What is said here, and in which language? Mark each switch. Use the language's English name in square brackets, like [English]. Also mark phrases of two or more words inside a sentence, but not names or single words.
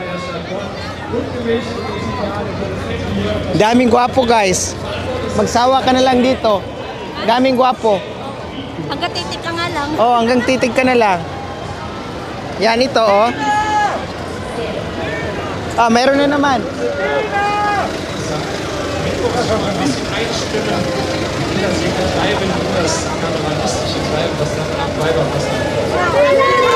[Filipino] Daming gwapo guys. Magsawa ka na lang dito. Daming gwapo. Hanggang titik ka nga lang. Oh, hanggang titig ka na lang. Yan ito oh. Ah, meron na naman. [German] Bleiben das karnevalistische Treiben, das dann am Weiberfest